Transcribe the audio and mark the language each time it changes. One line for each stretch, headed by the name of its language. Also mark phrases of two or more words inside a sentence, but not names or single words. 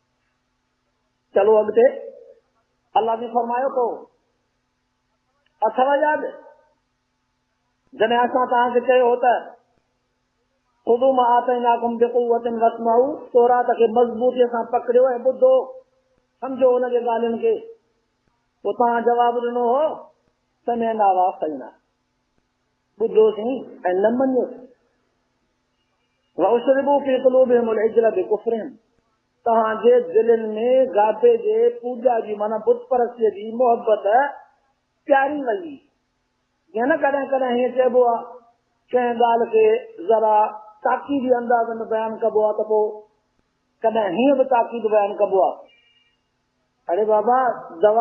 Sindhi: चलो अॻिते अलाह ने फरमायो तो अथव यादि जॾहिं असां तव्हांखे चयो त
Arabic: خذوا ما آتيناكم بقوة واسمعوا,
Sindhi: तौरात खे मज़बूतीअ सां पकड़ियो ऐं ॿुधो सम्झो हुनजे ॻाल्हियुनि खे। पोइ तव्हां जवाबु ॾिनो हो
Arabic: سمعنا وأطعنا,
Sindhi: ॿुधोसीं ऐं न मञियोसीं।
Arabic: وأشربوا في قلوبهم العجل بكفرهم,
Sindhi: तव्हांजे दिलनि में गाबे जे पूॼा जी माना बुत परस्तीअ जी मोहबत प्यारी वई। ईअं न कॾहिं कॾहिं हीअं चइबो आहे कंहिं ॻाल्हि खे ज़रा ताक़ीदी अंदाज़ में बयानु कबो आहे त पोइ कॾहिं हीअं बि ताक़ीद बयानु कबो आहे, अरे बाबा दवा